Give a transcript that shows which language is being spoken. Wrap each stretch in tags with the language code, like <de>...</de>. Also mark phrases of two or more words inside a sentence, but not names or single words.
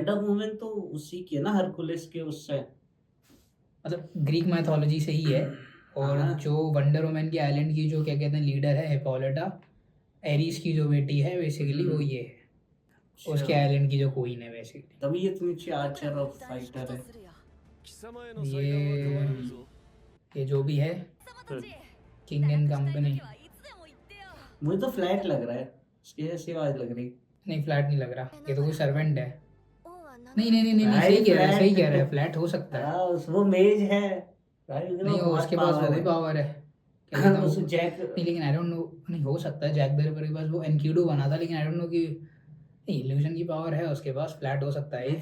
<hi>वंडर वुमन तो उसी की है ना हरकुलिस के उससे मतलब</hi> <en>Greek mythology</en> <hi>से ही है और हाँ। जो वंडर वुमन की आइलैंड की जो क्या कहते हैं लीडर है हिपोलिटा एरिस की जो बेटी है बेसिकली वो ये है उसके आइलैंड की जो क्वीन है बेसिकली तभी ये इतनी अच्छी आर्चर और फाइटर है</hi> <ja>貴様への祭壇は変わらぬぞ</ja> <hi>ये जो भी है</hi> <ja>様たち</ja> <en>King and Company</en> <ja>はいつでも言ってよ</ja> <hi>मुझे तो फ्लैट लग रहा है इसकी ऐसी आवाज लग रही नहीं फ्लैट नहीं लग रहा ये तो कोई सर्वेंट है</hi> <ja>王は何</ja> <hi>नहीं नहीं नहीं नहीं भाई, सही कह रहा है सही flat- कह रहा है फ्लैट हो सकता है हाँ वो मेज है भाई नहीं वो उसके पास वो भी पावर है क्या कहते हैं उस वो- जैक नहीं लेकिन</hi> <en>I don't know</en> <hi>नहीं हो सकता है जैक द रिपर के पास वो एनक्यूडो बना था लेकिन</hi> <en>I don't know</en> <hi>कि नहीं इल्यूजन की पावर है उसके पास फ्लैट हो सकता है</hi>